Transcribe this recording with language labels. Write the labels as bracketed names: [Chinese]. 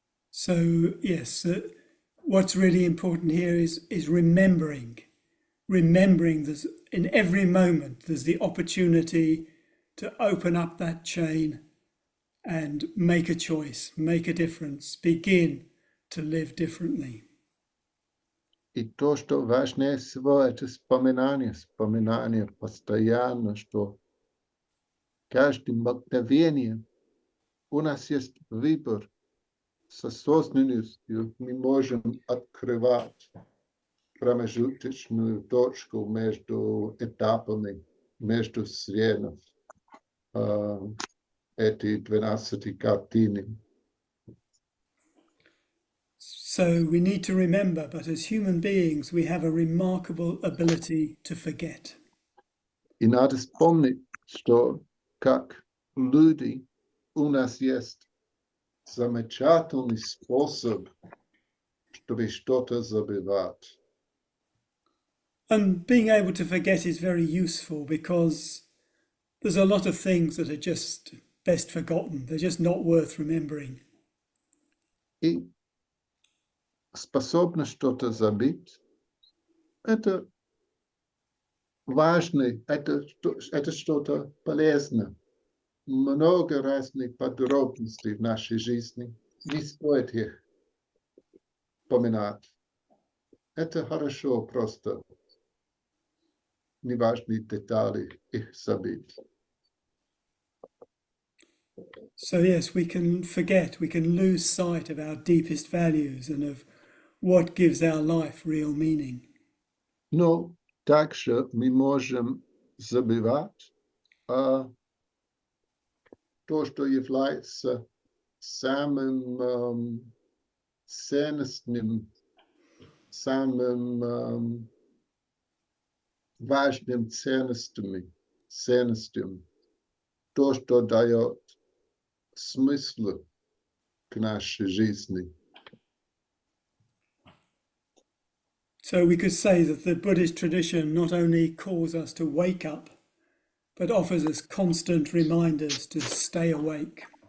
[English] So yes, what's really important here is remembering there's in every moment there's the opportunity to open up that chain and make a choice, make a difference, begin to live differently. [Russian] И то, что важнее всего, это вспоминание постоянно, что каждое мгновение у нас есть выбор. С осознанностью мы можем открывать промежуточную точку между этапами, между звеньев эти 12 картины. [English] So we need to remember, but as human beings, we have a remarkable ability to forget. [Russian] И надо вспомнить, что как люди у нас есть замечательный способ, чтобы что-то забывать. [English] And being able to forget is very useful because there's a lot of things that are just best forgotten. They're just not worth remembering. [Russian] И способность что-то забыть, это важно, это что-то полезное. Много разных подробностей в нашей жизни. Не стоит их поминать. Это хорошо, просто неважные детали их забыть. [English] So yes, we can forget, we can lose sight of our deepest values and of what gives our life real meaning. [Russian] Но также мы можем забывать то, что является самым ценностным, самым важным ценностью, то, что дает смысл к нашей жизни. [English] So we could say that the Buddhist tradition not only calls us to wake up, but offers us constant reminders to stay awake.